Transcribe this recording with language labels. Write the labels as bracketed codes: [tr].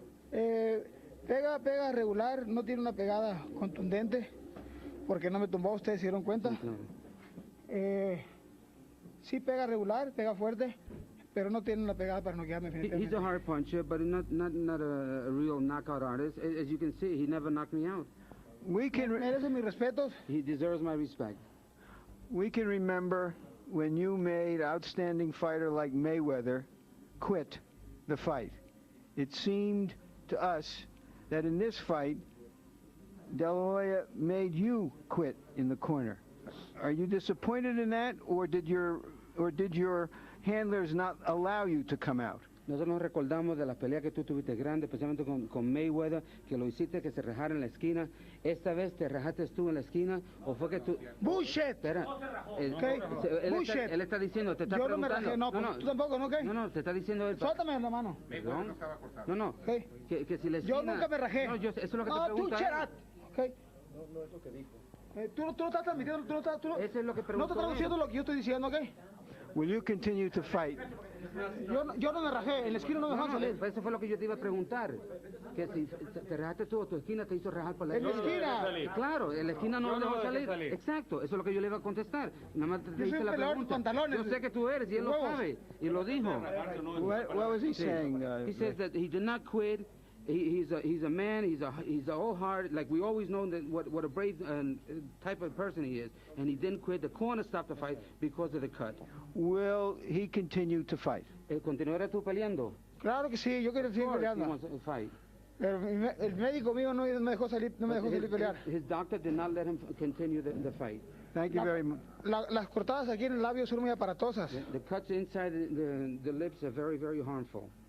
[es] Pega regular, no tiene una pegada contundente, porque no me tumbó, ustedes se dieron cuenta. Sí, claro. Sí pega regular, pega fuerte, pero no tiene una pegada para noquearme. [en] He's a hard puncher, but not a real knockout artist. As you can see, he never knocked me out. [es] Merece mis respetos. [en] He deserves my respect. We can remember when you made outstanding fighter like Mayweather quit the fight. It seemed to us that in this fight, De La Hoya made you quit in the corner. Are you disappointed in that, or did your handlers not allow you to come out? [es] Nosotros nos recordamos de las peleas que tú tuviste grandes, especialmente con Mayweather, que lo hiciste que se rajara en la esquina. ¿Esta vez te rajaste tú en la esquina o fue que tú...? [en] ¡Bullshit! [es] Espera. [en] Bullshit. [es] Él está diciendo, te está Yo preguntando... no me rajé, no, tú tampoco, ¿no? ¿Qué? No, te está diciendo él... Suéltame la mano. ¿Perdón? No. ¿Qué? Que si la esquina... Yo nunca me rajé. No, eso es lo que te pregunta. Tú, Cherat. ¿Qué? No es lo que dijo. Tú no estás transmitiendo, Eso es lo que preguntó. no estás traduciendo lo que yo estoy diciendo, ¿ok? [en] Will you continue to fight? [es] Yo no me rajé, en la esquina no me dejaron salir. Eso fue lo que yo te iba a preguntar. Que si te rajaste tú o tu esquina te hizo rajar por la esquina. ¿En la esquina? Claro, en la esquina no lo dejó salir. Exacto, eso es lo que yo le iba a contestar. Nada más te hice la pregunta. Yo sé que tú eres y él lo sabe. Y lo dijo. [en] What was he saying? He says that he did not quit. He's a man. He's a whole heart. Like we always know that what a brave type of person he is, and he didn't quit. The corner stopped the fight because of the cut. Will he continue to fight? [es] ¿Continuará tú peleando? Claro que sí, yo quiero seguir peleando. Pero el médico mío no me dejó salir, pelear. [en] His doctor did not let him continue the fight. Thank you very much. [es] Las cortadas aquí en el labio son muy aparatosas. [en] The cuts inside the lips are very, very harmful.